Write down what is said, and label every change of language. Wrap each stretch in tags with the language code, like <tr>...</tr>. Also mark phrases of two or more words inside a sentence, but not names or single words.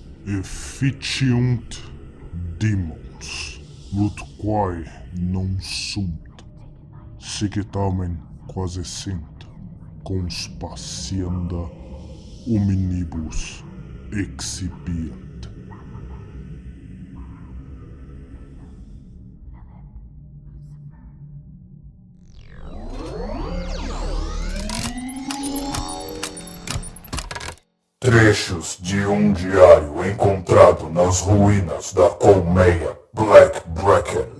<la>efficiunt demons, ut quae non sunt, sic tamen quasi sint, conspacienda hominibus excipiant.</la> <pt>Trechos de diário encontrado nas ruínas da colmeia Black Bracken.</pt>